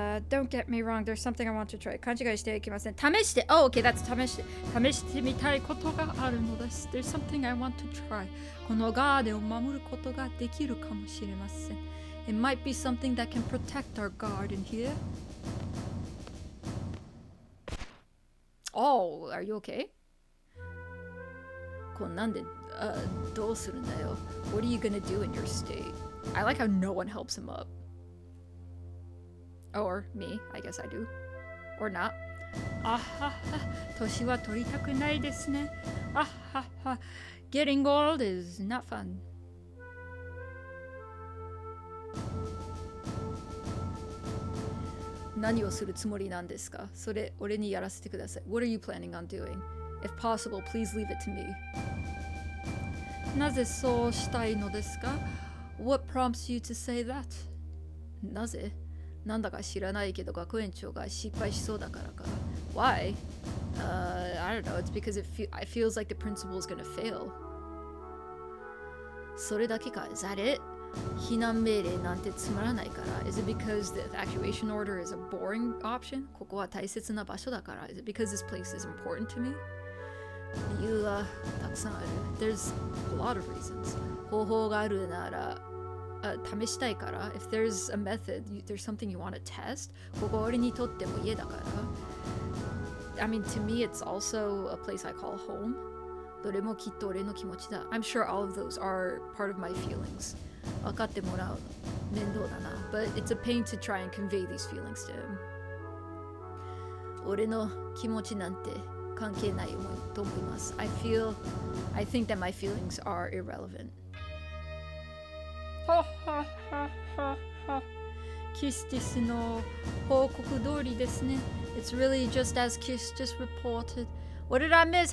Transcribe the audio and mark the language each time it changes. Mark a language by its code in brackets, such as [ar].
[en] Don't get me wrong, there's something I want to try. [ja] 勘違いしてはいけません。試して、 [en] oh, okay, that's [ja] 試してみたいことがあるのです。 [en] There's something I want to try. [ja] このガーデンを守ることができるかもしれません。 [en] It might be something that can protect our garden here. Oh, are you okay? [ja] こんなんで、どうするんだよ。 [en] What are you gonna do in your state? I like how no one helps him up. Or me, I guess I do. Or not. [ja] あはは、年は取りたくないですね。 [en] あはは、getting old is not fun. [ja] 何をするつもりなんですか?それ、俺にやらせてください。 [en] What are you planning on doing? If possible, please leave it to me. [ja] なぜそうしたいのですか? [en] What prompts you to say that? [ja] なぜ? なんだか知らないけど学園長が失敗しそうだからか。 [en] Why? I don't know. It's because it feels like the principal is gonna fail. [ja] それだけか? [en] Is that it? [ja] 避難命令なんてつまらないから。 [en] Is it because the evacuation order is a boring option? [ja] ここは大切な場所だから。 [en] Is it because this place is important to me? [ja] 理由はたくさんある。 [en] There's a lot of reasons. [ja] 方法があるなら試したいから。 [en] If there's a method, there's something you want to test. [ja] ここ俺にとっても家だから。 [en] I mean, to me, it's also a place I call home. [ja] どれもきっと俺の気持ちだ。 [en] I'm sure all of those are part of my feelings. [ja] 分かってもらう面倒だな。 [en] But it's a pain to try and convey these feelings to him. [ja] 俺の気持ちなんて関係ないと思います。 [en] I think that my feelings are irrelevant. ははははは。 [ja] キスティスの報告通りですね。 [en] It's really just as Kiss just reported. What did I miss?